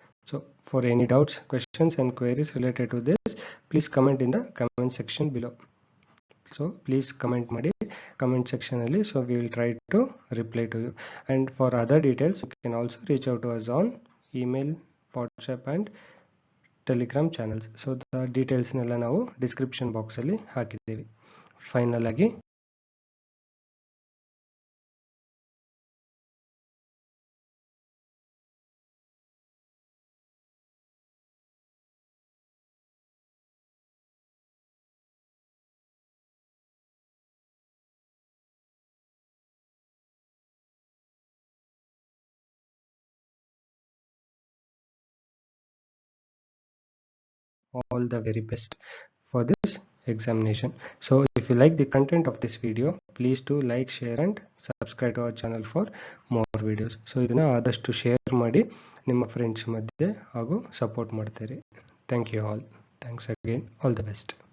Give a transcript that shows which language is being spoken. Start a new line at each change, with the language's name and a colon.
English: So for any doubts, questions and queries related to this, please comment in the comment section below. So please comment ಮಾಡಿ comment section ಅಲ್ಲಿ, so we will try to reply to you. And for other details you can also reach out to us on email, WhatsApp and Telegram channels. So the details
Kannada: ನೆಲ್ಲ ನಾವು description box ಅಲ್ಲಿ ಹಾಕಿದ್ದೀವಿ. Final ಆಗಿ
English: all the very best for this examination. So if you like the content of this video, please do like, share and subscribe to our channel for more videos.
Kannada: So ಇದನ್ನ ಆದಷ್ಟು share ಮಾಡಿ ನಿಮ್ಮ friends ಮಧ್ಯೆ ಹಾಗೂ support ಮಾಡ್ತೀರಿ.
English: Thank you all. Thanks again. All the best.